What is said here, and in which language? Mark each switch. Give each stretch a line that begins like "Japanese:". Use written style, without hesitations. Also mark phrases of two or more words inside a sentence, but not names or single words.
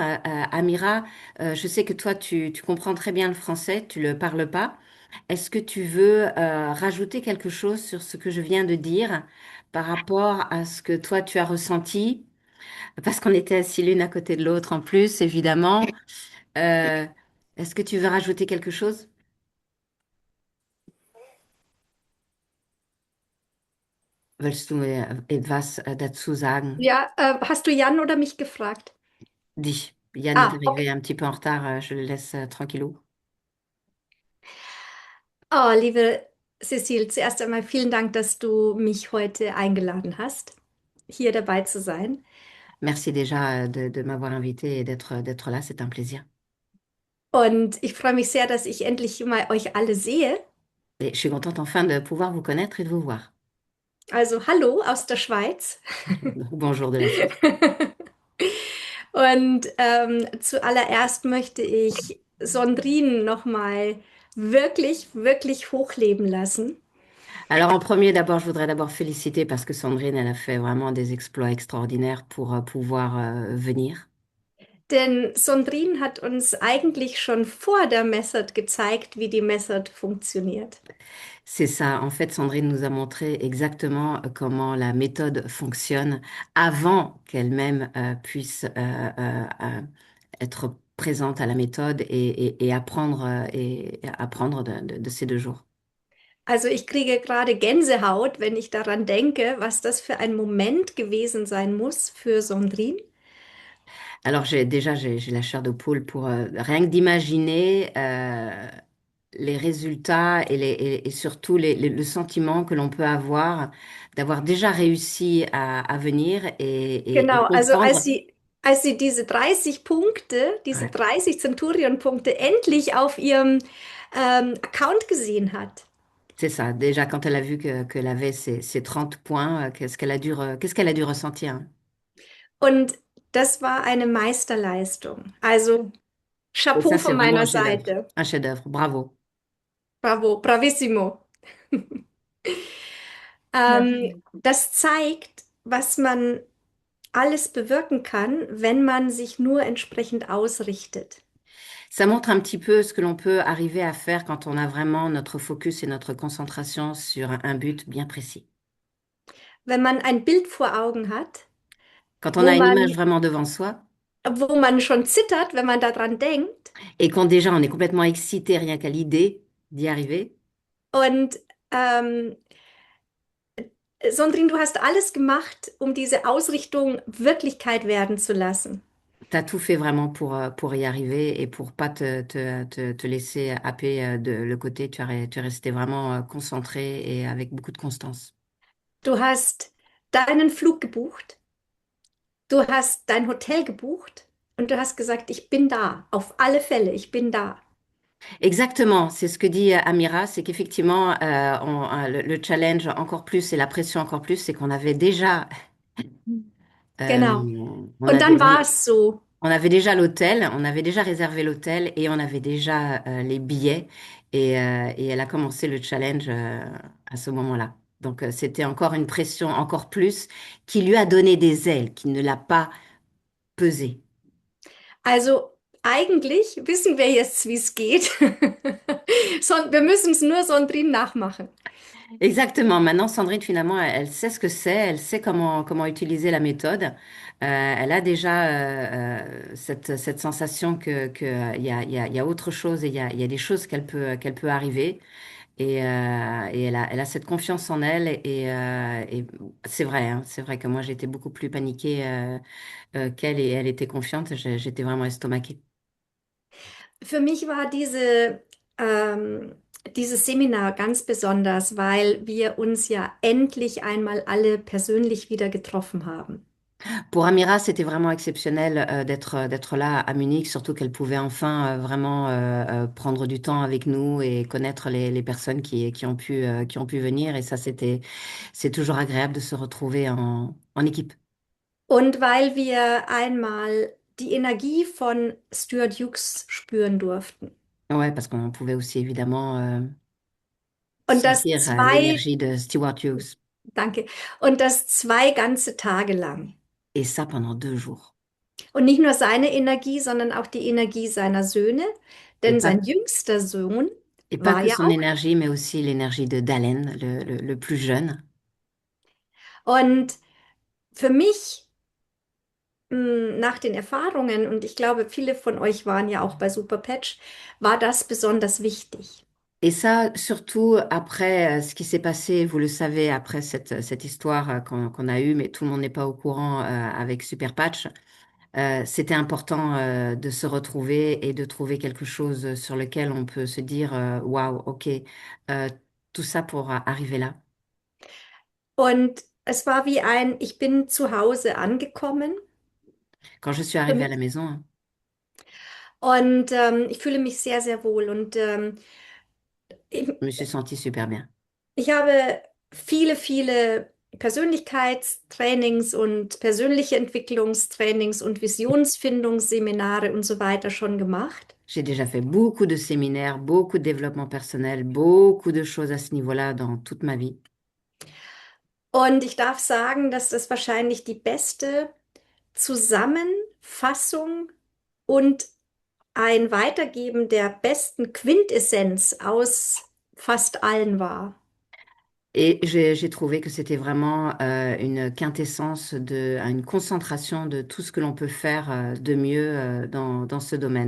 French: Amira, je sais que toi, tu comprends très bien le français, tu le parles pas. Est-ce que tu veux rajouter quelque chose sur ce que je viens de dire par rapport à ce que toi, tu as ressenti? Parce qu'on était assis l'une à côté de l'autre en plus, évidemment. Euh, Est-ce que tu veux rajouter quelque chose?
German: Willst du mir etwas dazu sagen? Ja, hast du Jan oder mich gefragt?
French: Dis. Yann est Ah, arrivé okay. un petit peu en retard, je le laisse tranquillou.
German: Oh, liebe Cecile, zuerst einmal vielen Dank, dass du mich heute eingeladen hast, hier dabei zu sein.
French: Merci déjà de m'avoir invité et d'être là, c'est un plaisir.
German: Und ich freue mich sehr, dass ich endlich mal euch alle sehe.
French: Et je suis contente enfin de pouvoir vous connaître et de vous voir.
German: Also hallo aus der Schweiz.
French: Bonjour de la Suisse.
German: Und zuallererst möchte ich Sandrine nochmal wirklich, wirklich hochleben lassen.
French: Alors en premier, d'abord, je voudrais d'abord féliciter parce que Sandrine, elle a fait vraiment des exploits extraordinaires pour pouvoir venir.
German: Denn Sandrine hat uns eigentlich schon vor der Method gezeigt, wie die Method funktioniert.
French: C'est ça. En fait, Sandrine nous a montré exactement comment la méthode fonctionne avant qu'elle-même puisse être présente à la méthode et apprendre, et apprendre de ces 2 jours.
German: Also ich kriege gerade Gänsehaut, wenn ich daran denke, was das für ein Moment gewesen sein muss für Sandrine.
French: Alors j'ai la chair de poule pour rien que d'imaginer les résultats et surtout le sentiment que l'on peut avoir d'avoir déjà réussi à venir et
German: Genau, also
French: comprendre.
German: als sie diese 30 Punkte, diese
French: Ouais.
German: 30 Centurion-Punkte endlich auf ihrem Account gesehen hat.
French: C'est ça. Déjà, quand elle a vu qu'elle avait ces 30 points, qu'est-ce qu'elle a dû ressentir, hein.
German: Und das war eine Meisterleistung. Also
French: Et
German: Chapeau
French: ça, c'est
German: von
French: vraiment un
German: meiner
French: chef-d'œuvre.
German: Seite.
French: Un chef-d'œuvre. Bravo. Bravo, bravissimo.
German: Das zeigt, was man alles bewirken kann, wenn man sich nur entsprechend ausrichtet.
French: Ça montre un petit peu ce que l'on peut arriver à faire quand on a vraiment notre focus et notre concentration sur un but bien précis.
German: Wenn man ein Bild vor Augen hat,
French: Quand on
German: wo
French: a une image
German: man,
French: vraiment devant soi
German: wo man schon zittert, wenn man daran denkt,
French: et quand déjà on est complètement excité rien qu'à l'idée d'y arriver,
German: und Sondrin, du hast alles gemacht, um diese Ausrichtung Wirklichkeit werden zu lassen.
French: tu as tout fait vraiment pour y arriver et pour pas te laisser happer de le côté. Tu es resté vraiment concentré et avec beaucoup de constance.
German: Du hast deinen Flug gebucht, du hast dein Hotel gebucht und du hast gesagt, ich bin da, auf alle Fälle, ich bin da.
French: Exactement, c'est ce que dit Amira, c'est qu'effectivement, le challenge encore plus et la pression encore plus, c'est qu'on avait déjà,
German: Genau.
French: on
German: Und dann
French: avait,
German: war es so.
French: on avait déjà l'hôtel, on avait déjà réservé l'hôtel et on avait déjà les billets et elle a commencé le challenge à ce moment-là. Donc c'était encore une pression encore plus qui lui a donné des ailes, qui ne l'a pas pesé.
German: Also eigentlich wissen wir jetzt, wie es geht. Wir müssen es nur Sondrin nachmachen.
French: Exactement. Maintenant, Sandrine, finalement, elle sait ce que c'est, elle sait comment utiliser la méthode. Elle a déjà cette sensation il y a autre chose et il y a des choses qu'elle peut arriver. Et elle a cette confiance en elle. Et c'est vrai, hein, c'est vrai que moi, j'étais beaucoup plus paniquée qu'elle et elle était confiante. J'étais vraiment estomaquée.
German: Für mich war diese ähm, dieses Seminar ganz besonders, weil wir uns ja endlich einmal alle persönlich wieder getroffen haben.
French: Pour Amira, c'était vraiment exceptionnel d'être là à Munich, surtout qu'elle pouvait enfin vraiment prendre du temps avec nous et connaître les personnes qui ont pu venir. Et ça, c'est toujours agréable de se retrouver en équipe.
German: Und weil wir einmal die Energie von Stuart Hughes spüren durften.
French: Ouais, parce qu'on pouvait aussi évidemment
German: Und das
French: sentir
German: zwei,
French: l'énergie de Stewart Hughes.
German: danke, und das zwei ganze Tage lang.
French: Et ça pendant 2 jours.
German: Und nicht nur seine Energie, sondern auch die Energie seiner Söhne,
French: Et
German: denn
French: pas,
German: sein jüngster Sohn
French: et pas
German: war
French: que
German: ja
French: son
German: auch.
French: énergie, mais aussi l'énergie de Dalen, le plus jeune.
German: Und für mich, nach den Erfahrungen, und ich glaube, viele von euch waren ja auch bei Superpatch, war das besonders wichtig.
French: Et ça, surtout après ce qui s'est passé, vous le savez, après cette histoire qu'on a eue, mais tout le monde n'est pas au courant avec Super Patch, c'était important de se retrouver et de trouver quelque chose sur lequel on peut se dire, waouh, ok, euh, tout ça pour arriver là.
German: Und es war wie ein, ich bin zu Hause angekommen
French: Quand je suis
German: für
French: arrivée à
German: mich
French: la maison, hein,
German: und ich fühle mich sehr, sehr wohl. Und ich,
French: je me suis sentie super bien.
German: ich habe viele, viele Persönlichkeitstrainings und persönliche Entwicklungstrainings und Visionsfindungsseminare und so weiter schon gemacht.
French: J'ai déjà fait beaucoup de séminaires, beaucoup de développement personnel, beaucoup de choses à ce niveau-là dans toute ma vie.
German: Und ich darf sagen, dass das wahrscheinlich die beste Zusammenfassung und ein Weitergeben der besten Quintessenz aus fast allen war.
French: Et j'ai trouvé que c'était vraiment une quintessence une concentration de tout ce que l'on peut faire de mieux dans ce domaine.